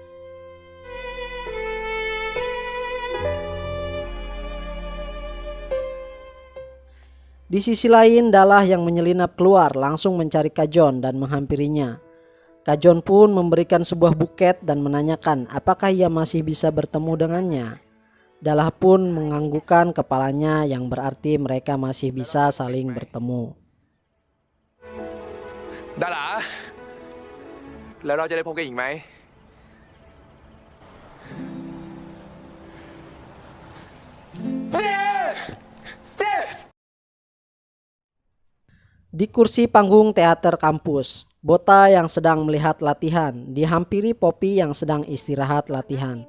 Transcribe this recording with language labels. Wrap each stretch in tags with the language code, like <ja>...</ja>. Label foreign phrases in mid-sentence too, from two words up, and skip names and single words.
<id>Di sisi lain, Dalla yang menyelinap keluar langsung mencari Kajon dan menghampirinya. Kajon pun memberikan sebuah buket dan menanyakan apakah ia masih bisa bertemu dengannya. Dalla pun menganggukkan kepalanya yang berarti mereka masih bisa saling bertemu.</id> <th>Dalla แล้วเราจะได้พบกันอีกไหม</th> <id>Di kursi panggung teater kampus, Bota yang sedang melihat latihan dihampiri Poppy yang sedang istirahat latihan.</id>